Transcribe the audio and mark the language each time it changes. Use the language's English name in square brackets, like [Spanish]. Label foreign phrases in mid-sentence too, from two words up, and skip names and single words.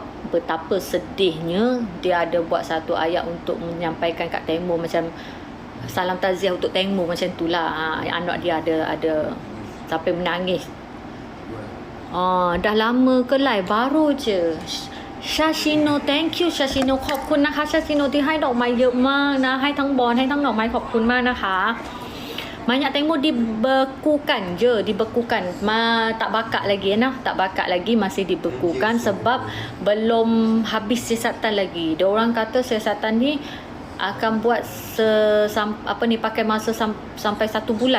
[Malay] Betapa sedihnya. Dia ada buat satu ayat untuk menyampaikan kat Teng Mo, macam salam takziah untuk Teng Mo, macam tu lah. Anak dia ada sampai menangis. Dah lama ke live? Baru je. Shashino, [English] thank you [Thai] Shashino ขอบคุณนะคะ Shashino ที่ให้ดอกไม้เยอะมากนะ ให้ทั้งบอลให้ทั้งดอกไม้ ขอบคุณมากนะคะ [Malay] banyak Teng Mo dibekukan je, dibekukan. Tak bakar lagi nah, tak bakar lagi, masih dibekukan sebab belum habis siasatan lagi. Dia orang kata siasatan ni akan buat pakai masa sampai 1 bulan.